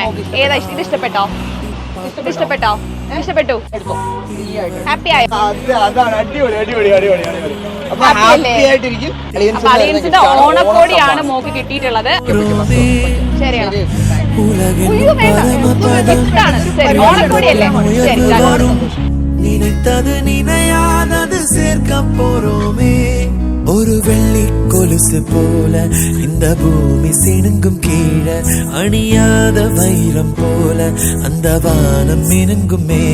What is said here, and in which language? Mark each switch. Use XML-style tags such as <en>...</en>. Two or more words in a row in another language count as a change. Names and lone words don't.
<ml>ഏതാ ഇത് ഇഷ്ടപ്പെട്ടോ? ഇഷ്ടപ്പെട്ടു. ഹാപ്പി ആയോ? അതാണ്. അടിപൊളി. അപ്പൊ ഹാപ്പി ആയിട്ടിരിക്കും. അലിയൻസിന്റെ ഓണക്കോടിയാണ് മോക്ക് കിട്ടിയിട്ടുള്ളത്. ശരിയാണ്. ഓണക്കോടിയല്ലേ? ശരി.</ml> <ta>நினைத்தது நினையாதது சேர்க்க போறோமே ஒரு வெள்ளி கொலுசு போல இந்த பூமி சினுங்கும் கீழே அணியாத வைரம் போல அந்த வானம் மினுங்குமே</ta>